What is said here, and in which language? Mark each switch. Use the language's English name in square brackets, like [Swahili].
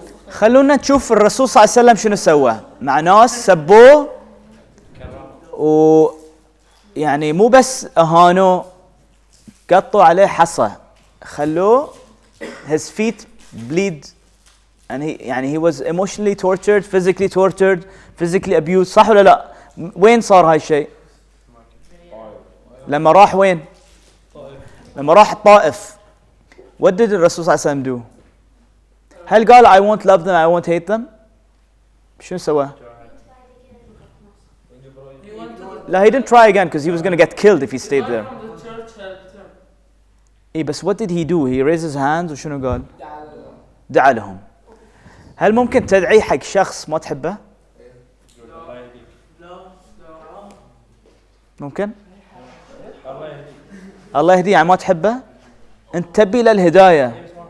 [Arabic] خلونا نشوف الرسول صلى الله عليه وسلم شنو سوى مع ناس سبوه ويعني مو بس اهانوه قطوا عليه حصى خلوه [English] his feet bleed and he was emotionally tortured, physically tortured, physically abused [Arabic] صح ولا لا؟ وين صار هاي الشيء؟ لما راح وين؟ لما راح الطائف. [English] What did الرسول صلى الله عليه وسلم do؟ [Arabic] هل قال [English] I won't love them, I won't hate them؟ [Arabic] شنو سوى؟ لا [English] he didn't try again because he was going to get killed if he stayed there. إيه بس what did he do? He raised his hands [Arabic] وشنو قال؟ دعا لهم. هل ممكن تدعي حق شخص ما تحبه؟ ممكن؟ الله يهديه يعني ما تحبه؟ أنت تبي له الهداية.